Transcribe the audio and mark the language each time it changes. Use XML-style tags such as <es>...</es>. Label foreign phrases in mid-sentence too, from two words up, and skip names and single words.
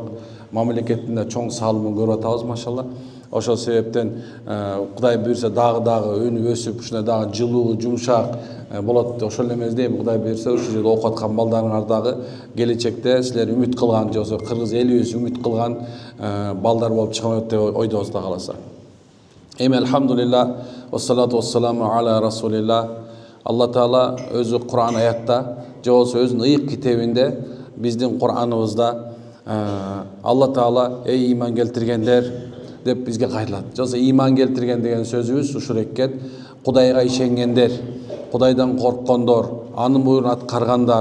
<ky>Мамлекеттин да чоң салымын көрүп атабыз, машалла. Ошол себептен Кудай буйрса дагы өнүп өсүп, ушундай дагы жылуу, жумшак болот. Ошол эле эметейм, Кудай буйрса ушул жерде окуп аткан балдарыңар дагы келечекте силер үмүт кылган, же болбосо кыргыз элибиз үмүт кылган балдар болуп чыгат деп ойдобуз, Кудай кааласа.</ky> <ar>Эми الحمد لله، والصلاة والسلام على رسول الله.</ar> <ky>Алла Таала өзү Кур'ан аятта, же болбосо өзүнүн ыйык китебинде, биздин Кур'аныбызда Алла Таала эй иман келтиргендер деп бизге кайтылат. Же болбосо иман келтирген деген сөзүбүз ушул экен: Кудайга ишенгендер, Кудайдан корккондор, анын буйругун аткаргандар.</ky>